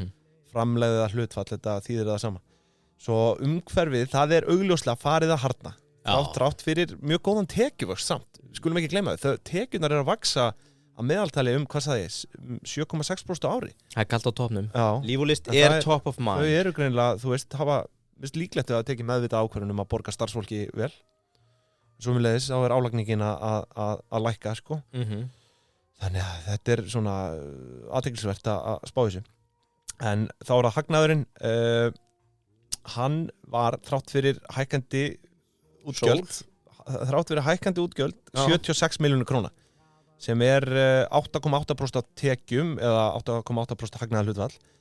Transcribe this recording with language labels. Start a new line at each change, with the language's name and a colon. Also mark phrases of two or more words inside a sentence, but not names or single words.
Icelandic: Framlegða hlutfall, þetta þýðir það sama. Svo umhverfið, það er augljóslega farið að harðna. Þrátt fyrir mjög góðan tekjuvöxt samt. Skulum ekki gleyma þau. Tekjurnar eru að vaksa að meðaltali hvað það er, 7,6% á ári. Það er kalt á toppnum. Líf og List er
English: top of mind.
Icelandic: Þau eru greinilega, þú veist, hafa líklegt að tekið meðvita ákvörðun að borga starfsfólki vel. Svo mjög þá er álagningin að lækka, sko. Þannig að þetta er svona athyglisvert að spá þessu. En þá er það hagnaðurinn. Hann var þrátt fyrir hækkandi útgjöld 76 milljónir króna sem er 8,8% tekjum eða 8,8% hagnaðar hlutfall.